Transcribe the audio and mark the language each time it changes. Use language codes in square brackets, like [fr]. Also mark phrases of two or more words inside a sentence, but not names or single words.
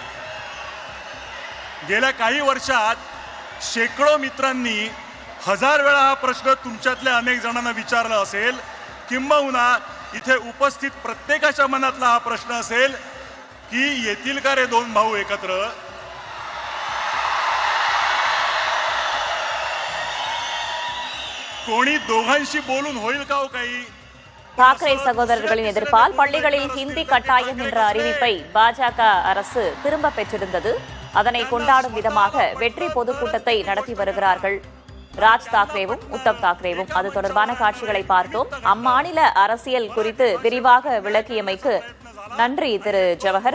[mr] गेल्या काही वर्षात शेकडो मित्रांनी 1000 वेळा हा प्रश्न तुमच्यातल्या अनेक जणांना विचारला असेल, किंबहुना इथे उपस्थित प्रत्येकाच्या मनातला हा प्रश्न असेल की येतील का रे 2 भाऊ एकत्र. कोणी दोघांशी बोलून होईल का हो काही. [ta] தாக்கரே சகோதரர்களின் எதிர்ப்பால் பள்ளிகளில் ஹிந்தி கட்டாயம் என்ற அறிவிப்பை பாஜக அரசு திரும்ப பெற்றிருந்தது. அதனை கொண்டாடும் விதமாக வெற்றி பொதுக்கூட்டத்தை நடத்தி வருகிறார்கள் ராஜ் தாக்கரேவும் உத்தவ் தாக்கரேவும். அது தொடர்பான காட்சிகளை பார்த்தோம். அம்மாநில அரசியல் குறித்து விரிவாக விளக்கியமைக்கு நன்றி திரு ஜவஹர்.